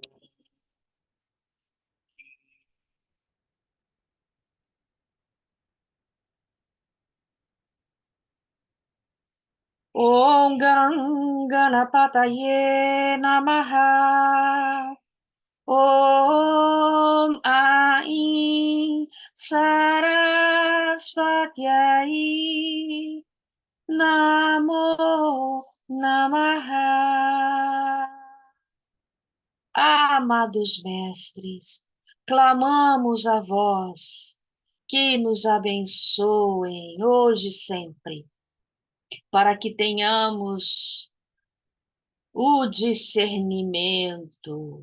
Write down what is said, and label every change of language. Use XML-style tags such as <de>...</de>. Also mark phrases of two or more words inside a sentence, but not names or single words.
<sa>ॐ गणपतये नमः. ॐ ऐं सरस्वत्यै नमो नमः.</sa> <pt>Amados mestres, clamamos a vós que nos abençoem hoje e sempre, para que tenhamos o discernimento,</pt>